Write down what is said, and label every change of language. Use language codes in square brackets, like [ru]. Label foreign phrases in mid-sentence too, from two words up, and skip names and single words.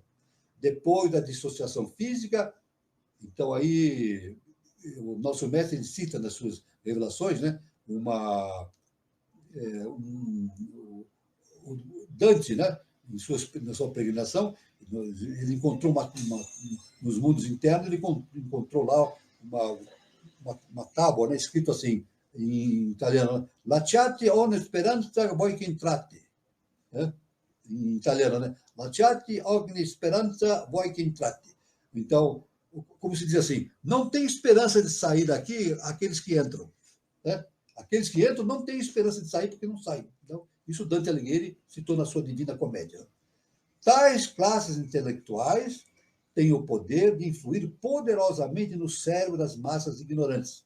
[pt] Depois da dissociação física, então aí o nosso mestre cita nas suas revelações, né, o Dante, né, na sua peregrinação, ele encontrou nos mundos internos, ele encontrou lá uma tábua, né, escrito assim, em italiano, [it] Lasciati ogni speranza voi che entrate. [pt] Né? Em italiano, né? [it] Lasciati ogni speranza voi che entrate. [pt] Então, como se diz assim, não tem esperança de sair daqui aqueles que entram. Né? Aqueles que entram não têm esperança de sair porque não saem. Então, isso Dante Alighieri citou na sua Divina Comédia. Tais classes intelectuais têm o poder de influir poderosamente no cérebro das massas ignorantes.